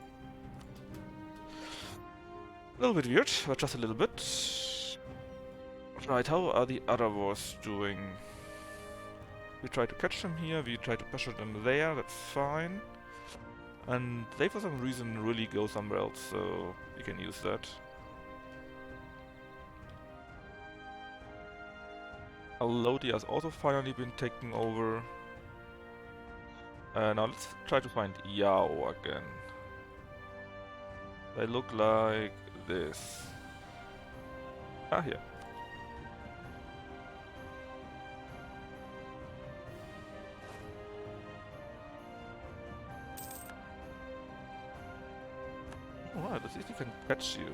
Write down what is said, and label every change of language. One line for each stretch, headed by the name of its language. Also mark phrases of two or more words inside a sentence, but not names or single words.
English: A little bit weird, but just a little bit. Right, how are the other wars doing? We try to catch them here, we try to pressure them there, that's fine. And they for some reason really go somewhere else, so we can use that. A.E.I.O.U has also finally been taken over. Now let's try to find A.E.I.O.U again. They look like this. Ah, here. Alright, let's see if we can catch you.